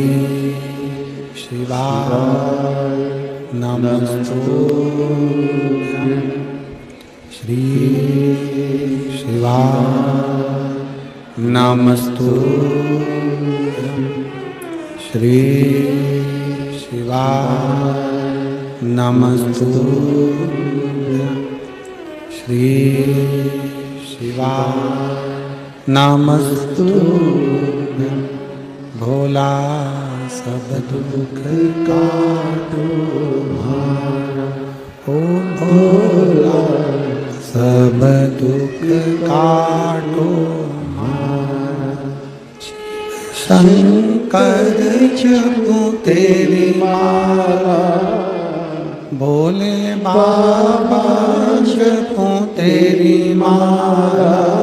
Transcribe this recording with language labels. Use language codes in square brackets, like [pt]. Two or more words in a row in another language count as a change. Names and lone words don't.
[sa] शिवाय नमस्तुभ्यं, श्री शिवाय नमस्तुभ्यं, श्री शिवाय नमस्तुभ्यं, श्री शिवाय नमस्तुभ्यं। [hi] भोला सब दुख काटो मारा, ओम भोला सब दुख काटो मारा। शंकर जपूं तेरी माला, भोले बाबा जपूं तेरी माला।